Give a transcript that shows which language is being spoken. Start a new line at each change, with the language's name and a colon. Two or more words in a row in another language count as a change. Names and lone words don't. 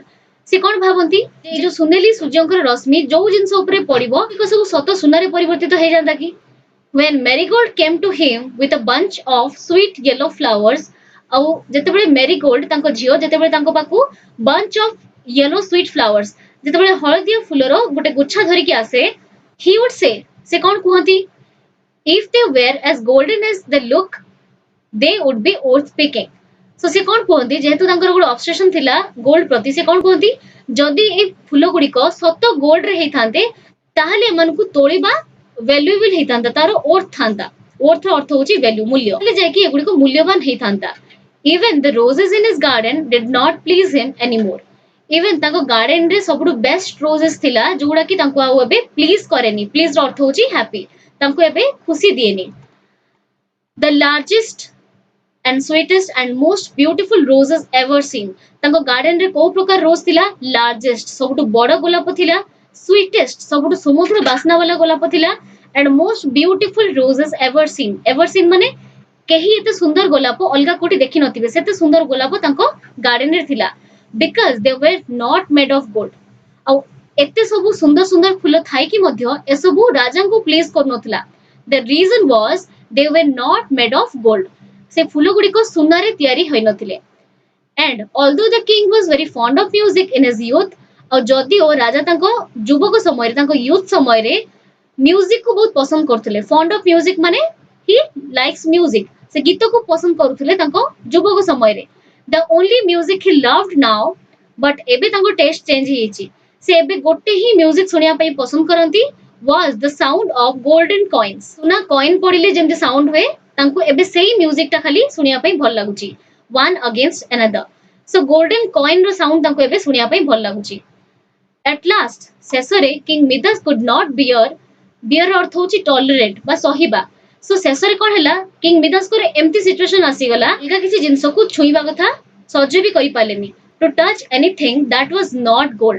Odia: ସେ କଣ ଭାବନ୍ତି ଏଇ ଯୋଉ ସୁନେଲି ସୂର୍ଯ୍ୟଙ୍କର ରଶ୍ମି ଯୋଉ ଜିନିଷ ଉପରେ ପଡିବ ସେ ସବୁ ସତ ସୁନାରେ ପରିବର୍ତ୍ତିତ ହେଇଯାନ୍ତା କି?
English: When Marigold came to him with a bunch of sweet yellow flowers,
Odia: ଆଉ ଯେତେବେଳେ Marigold ତାଙ୍କ ଝିଅ ଯେତେବେଳେ ତାଙ୍କ ପାଖକୁ
English: bunch of yellow sweet flowers
Odia: ଯେତେବେଳେ ହଳଦିଆ ଫୁଲର ଗୋଟେ ଗୁଚ୍ଛା ଧରିକି ଆସେ,
English: he would say,
Odia: ସେ କଣ କୁହନ୍ତି?
English: If they were as golden as they look, they would be worth picking.
Odia: So ସେ କଣ କୁହନ୍ତି ଯେହେତୁ ତାଙ୍କର ଗୋଟେ ଅବସେସନ ଥିଲା ଗୋଲ୍ଡ ପ୍ରତି, ସେ କଣ କୁହନ୍ତି ଯଦି ଏଇ ଫୁଲ ଗୁଡିକ ସତ ଗୋଲ୍ଡ ରେ ହେଇଥାନ୍ତେ ତାହେଲେ ଏମାନଙ୍କୁ ତୋଳିବା valuable ହେଇଥାନ୍ତା, ତାର worth ଥାନ୍ତା. worth ର ଅର୍ଥ ହଉଛି value, ମୂଲ୍ୟ. ତାହେଲେ ଯାଇକି ଏଗୁଡିକ ମୂଲ୍ୟବାନ ହେଇଥାନ୍ତା.
English: Even the roses in his garden did not please him anymore.
Odia: Even ତାଙ୍କ ଗାର୍ଡେନ ରେ ସବୁଠୁ
English: best roses
Odia: ଥିଲା ଯୋଉଗୁଡା କି ତାଙ୍କୁ ଆଉ ଏବେ ପ୍ଲିଜ କରେନି. ପ୍ଲିଜ ର ଅର୍ଥ ହଉଛି happy. ତାଙ୍କୁ ଏବେ ଖୁସି ଦିଏନି.
English: The largest and sweetest and most beautiful roses ever seen.
Odia: ତାଙ୍କ ଗାର୍ଡେନ ରେ କୋଉ ପ୍ରକାର ରୋଜ ଥିଲା? ଲାର୍ଜେଷ୍ଟ, ସବୁଠୁ ବଡ ଗୋଲାପ ଥିଲା. ସ୍ୱିଟେଷ୍ଟ, ସବୁଠୁ ସୁମଧୁର ବାସ୍ନା ବାଲା ଗୋଲାପ ଥିଲା.
English: and most beautiful roses ever seen. ever seen
Odia: ମାନେ କେହି ଏତେ ସୁନ୍ଦର ଗୋଲାପ ଅଲଗା କୋଉଠି ଦେଖି ନଥିବେ, ସେତେ ସୁନ୍ଦର ଗୋଲାପ ତାଙ୍କ ଗାର୍ଡେନ ରେ ଥିଲା.
English: because they were not made of gold.
Odia: ଆଉ ଏତେ ସବୁ ସୁନ୍ଦର ସୁନ୍ଦର ଫୁଲ ଥାଇକି ମଧ୍ୟ ଏସବୁ ରାଜାଙ୍କୁ ପ୍ଲିଜ କରୁନଥିଲା.
English: The reason was they were not made of gold.
Odia: ସେ ଫୁଲ ଗୁଡିକ ସୁନାରେ ତିଆରି ହୋଇନଥିଲେ.
English: And although the king was very fond of music in his youth,
Odia: ଆଉ ଯଦିଓ ରାଜା ତାଙ୍କ ଯୁବକ ସମୟରେ ତାଙ୍କ ୟୁଥ ସମୟରେ ମ୍ୟୁଜିକ କୁ ବହୁତ ପସନ୍ଦ କରୁଥିଲେ.
English: fond of music ମାନେ he likes music.
Odia: ସେ ଗୀତକୁ ପସନ୍ଦ କରୁଥିଲେ ତାଙ୍କ ଯୁବକ ସମୟରେ.
English: The only music he loved now, but
Odia: ଏବେ ତାଙ୍କ ଟେଷ୍ଟ ଚେଞ୍ଜ ହେଇଯାଇଛି. ସେ ଏବେ ଗୋଟେ ହିଁ ମ୍ୟୁଜିକ ଶୁଣିବା ପାଇଁ ପସନ୍ଦ କରନ୍ତି,
English: was the sound of golden coins.
Odia: ସୁନା କଏନ ପଡିଲେ ଯେମିତି ସାଉଣ୍ଡ ହୁଏ, ତାଙ୍କୁ ଏବେ ସେଇ ମ୍ୟୁଜିକ ଟା ଖାଲି ଶୁଣିବା ପାଇଁ ଭଲ ଲାଗୁଛି.
English: one against another. So golden coin
Odia: ର ସାଉଣ୍ଡ ତାଙ୍କୁ ଏବେ ଶୁଣିବା ପାଇଁ ଭଲ ଲାଗୁଛି.
English: At last, ଶେଷରେ King Midas could not bear
Odia: ର ଅର୍ଥ ହଉଛି
English: tolerate
Odia: ବା ସହିବା. So ଶେଷରେ କଣ ହେଲା, King Midasଙ୍କର ଏମିତି ସିଚୁଏସନ ଆସିଗଲା, ଅଲଗା କିଛି ଜିନିଷକୁ ଛୁଇଁବା କଥା ସହ୍ୟ ବି କରିପାରିଲେନି.
English: To touch anything that was not gold.